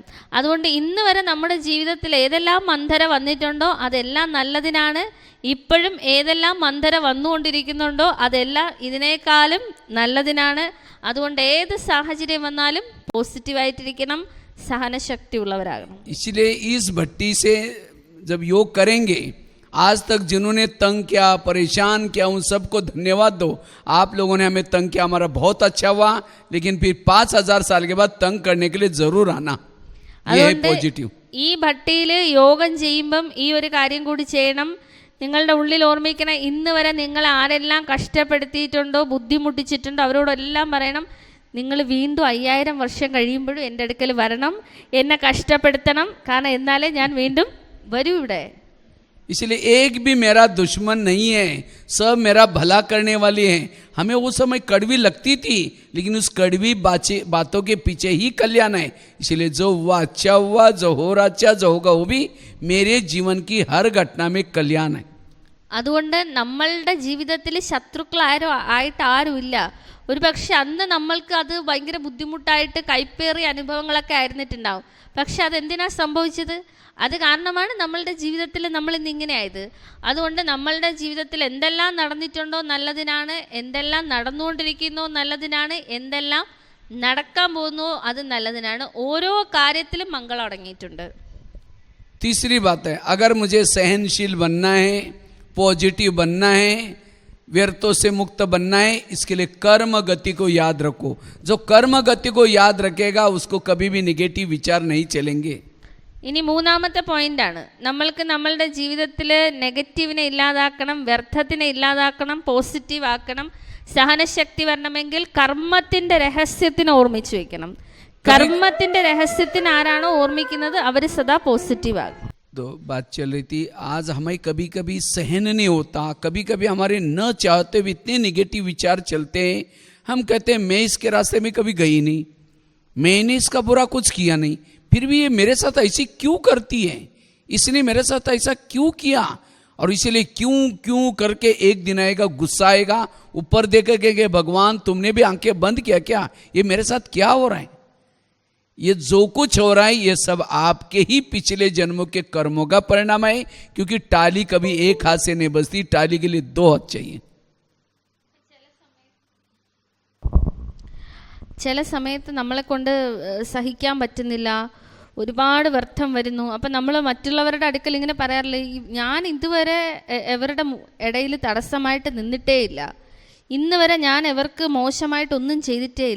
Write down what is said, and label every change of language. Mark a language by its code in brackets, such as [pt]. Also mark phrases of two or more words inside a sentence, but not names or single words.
[ml] അതുകൊണ്ട് ഇന്ന് വരെ നമ്മുടെ ജീവിതത്തിൽ ഏതെല്ലാം മന്ദര വന്നിട്ടുണ്ടോ അതെല്ലാം നല്ലതിനാണ്. ഇപ്പോഴും ഏതെല്ലാം മന്ദര വന്നുകൊണ്ടിരിക്കുന്നുണ്ടോ അതെല്ലാം ഇതിനേക്കാളും നല്ലതിനാണ്. അതുകൊണ്ട് ഏത് സാഹചര്യം വന്നാലും പോസിറ്റീവായിട്ടിരിക്കണം, സഹനശക്തി ഉള്ളവരാകണം. [hi] इसलिए इस भट्टी से जब योग करेंगे, आज तक जिन्होंने तंग किया, परेशान किया, उन सबको धन्यवाद दो. आप लोगों ने हमें तंग किया, हमारा बहुत अच्छा हुआ, लेकिन फिर 5000 साल के बाद तंग करने के लिए जरूर आना. ये है पॉजिटिव. [ml] ഈ ഭട്ടിയിൽ യോഗം ചെയ്യുമ്പം ഈ ഒരു കാര്യം കൂടി ചെയ്യണം. നിങ്ങളുടെ ഉള്ളിൽ ഓർമ്മിക്കണം, ഇന്ന് വരെ നിങ്ങൾ ആരെല്ലാം കഷ്ടപ്പെടുത്തിയിട്ടുണ്ടോ, ബുദ്ധിമുട്ടിച്ചിട്ടുണ്ടോ, അവരോടെല്ലാം പറയണം, നിങ്ങൾ വീണ്ടും 5000 വർഷം കഴിയുമ്പോഴും എൻ്റെ അടുക്കൽ വരണം, എന്നെ കഷ്ടപ്പെടുത്തണം, കാരണം എന്നാലേ ഞാൻ വീണ്ടും വരൂ ഇവിടെ. [hi] इसलिए एक भी मेरा दुश्मन नहीं है, सब मेरा भला करने वाले हैं. हमें वो समय कड़वी लगती थी, लेकिन उस कड़वी बातों के पीछे ही कल्याण है. इसलिए जो हुआ अच्छा हुआ, जो हो रहा अच्छा, जो होगा वो भी मेरे जीवन की हर घटना में कल्याण है. [ml] അതുകൊണ്ട് നമ്മളുടെ ജീവിതത്തിൽ ശത്രുക്കളായിട്ട് ആരുമില്ല. ഒരു പക്ഷെ അന്ന് നമ്മൾക്ക് അത് ഭയങ്കര ബുദ്ധിമുട്ടായിട്ട് കൈപ്പേറിയ അനുഭവങ്ങളൊക്കെ ആയിരുന്നിട്ടുണ്ടാവും. പക്ഷെ അതെന്തിനാ സംഭവിച്ചത്? അത് കാരണമാണ് നമ്മളുടെ ജീവിതത്തിൽ നമ്മൾ ഇന്ന് ഇങ്ങനെ ആയത്. അതുകൊണ്ട് നമ്മളുടെ ജീവിതത്തിൽ എന്തെല്ലാം നടന്നിട്ടുണ്ടോ നല്ലതിനാണ്, എന്തെല്ലാം നടന്നുകൊണ്ടിരിക്കുന്നോ നല്ലതിനാണ്, എന്തെല്ലാം നടക്കാൻ പോകുന്നോ അത് നല്ലതിനാണ്. ഓരോ കാര്യത്തിലും മംഗളം അടങ്ങിയിട്ടുണ്ട്. [hi] तीसरी बात है, अगर मुझे सहनशील बनना है, पॉजिटिव बनना है, व्यर्थों से मुक्त बनना है, इसके लिए कर्म गति को याद रखो. जो कर्म गति को याद रखेगा उसको कभी भी निगेटिव विचार नहीं चलेंगे. [ml] ഇനി മൂന്നാമത്തെ പോയിന്റാണ്, നമ്മൾക്ക് നമ്മളുടെ ജീവിതത്തിൽ നെഗറ്റീവിനെ ഇല്ലാതാക്കണം, വ്യർത്ഥത്തിനെ ഇല്ലാതാക്കണം, പോസിറ്റീവ് ആക്കണം. സഹനശക്തി വരണമെങ്കിൽ കർമ്മത്തിന്റെ രഹസ്യത്തിന് ഓർമ്മിച്ചു വെക്കണം. കർമ്മത്തിന്റെ രഹസ്യത്തിന് ആരാണോ ഓർമ്മിക്കുന്നത് അവർ സദാ പോസിറ്റീവ് ആകും. [hi] तो बात चल रही थी, आज हमें कभी कभी सहन नहीं होता, कभी कभी हमारे न चाहते हुए इतने निगेटिव विचार चलते हैं. हम कहते हैं मैं इसके रास्ते में कभी गई नहीं, मैंने इसका बुरा कुछ किया नहीं, फिर भी ये मेरे साथ ऐसी क्यों करती है, इसने मेरे साथ ऐसा क्यों किया. और इसलिए क्यों क्यों करके एक दिन आएगा, गुस्सा आएगा, ऊपर देखेंगे भगवान तुमने भी आंखें बंद किया क्या, ये मेरे साथ क्या हो रहा है. ये जो कुछ हो रहा है ये सब आपके ही पिछले जन्मों के कर्मों का परिणाम है. क्योंकि टाली कभी एक हाथ से नहीं बजती, टाली के लिए 2 हाथ चाहिए. [ml] ചില സമയത്ത് നമ്മളെ കൊണ്ട് സഹിക്കാൻ പറ്റുന്നില്ല, ഒരുപാട് വ്യർത്ഥം വരുന്നു. അപ്പം നമ്മൾ മറ്റുള്ളവരുടെ അടുക്കൽ ഇങ്ങനെ പറയാറില്ല, ഞാൻ ഇതുവരെ എവരുടെ ഇടയിൽ തടസ്സമായിട്ട് നിന്നിട്ടേ ഇല്ല, ഇന്ന് വരെ ഞാൻ ഇവർക്ക് മോശമായിട്ടൊന്നും ചെയ്തിട്ടേ ഇല്ല.